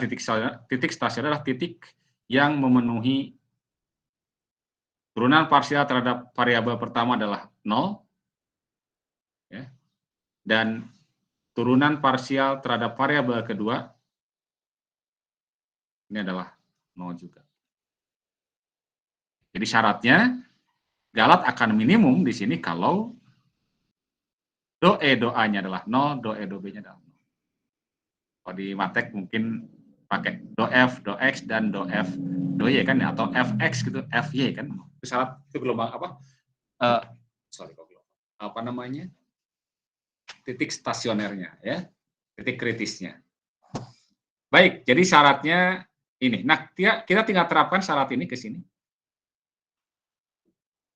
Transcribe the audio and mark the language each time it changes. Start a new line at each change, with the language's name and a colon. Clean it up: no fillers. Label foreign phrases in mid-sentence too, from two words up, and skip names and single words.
Indonesian: titik stasioner adalah titik yang memenuhi turunan parsial terhadap variabel pertama adalah 0, ya, dan turunan parsial terhadap variabel kedua ini adalah 0 juga. Jadi syaratnya galat akan minimum di sini kalau do E do A-nya adalah 0, do E do B-nya adalah 0. Kalau di matek mungkin pakai do F, do X, dan do F, do Y kan, atau Fx gitu, Fy kan. Itu syarat, itu gelombang apa? Titik stasionernya, ya, titik kritisnya. Baik, jadi syaratnya ini. Nah, kita tinggal terapkan syarat ini ke sini.